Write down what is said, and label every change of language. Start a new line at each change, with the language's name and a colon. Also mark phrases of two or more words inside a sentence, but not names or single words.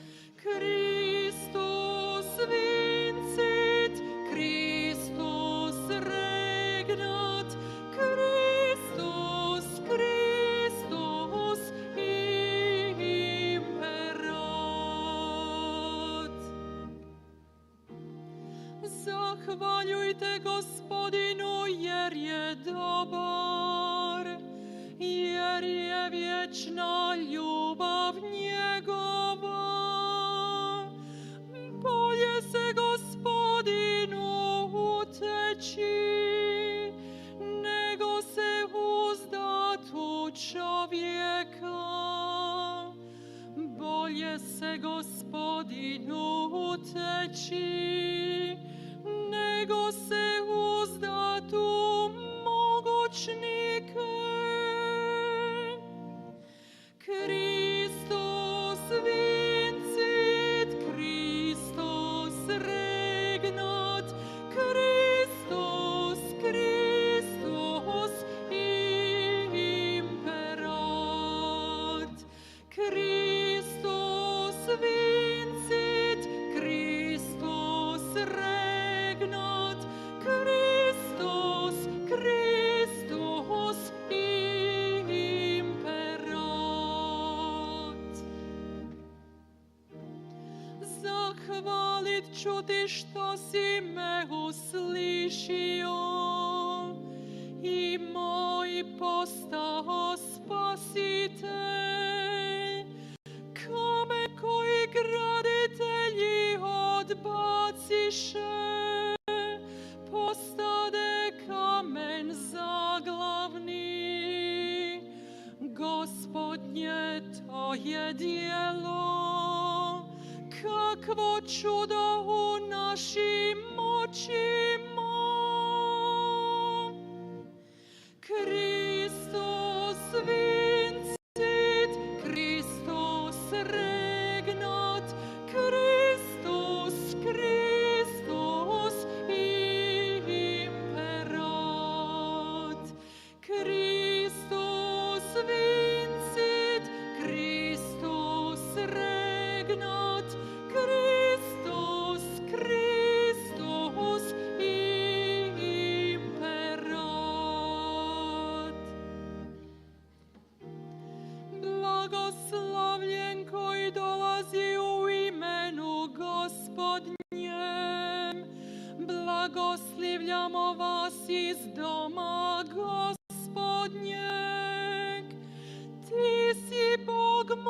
Latin: Christus vincit, Christus regnat, Christus, Christus imperat.
Croatian: Zahvaljujte Gospodinu jer je dobar, jer je vječna ljubav njegova. Bolje se Gospodinu uteći, nego se uzdat u čovjeka. Bolje se Gospodinu uteći, nego se uzdat u mogućnike.
Latin: Christus vincit, Christus regnat, Christus, Christus imperat. Christus vincit, Christus regnat, Christus, Christus imperat.
Croatian: Zahvalit ću ti što si me uslišio i moj postao spasitelj. Kamen koji graditelji odbaciše, postade kamen zaglavni. Gospodnje, to je djelo, kakvo čudo u našim očima.
Latin: Christus vincit, Christus regnat, Christus, Christus imperat. Christus vincit, Christus regnat, Christus, Christus imperat.
Croatian: Blagoslavljen koji dolazi u imenu Gospodnjem, blagoslivljamo vas iz doma Gospodnjeg. Ti si Bog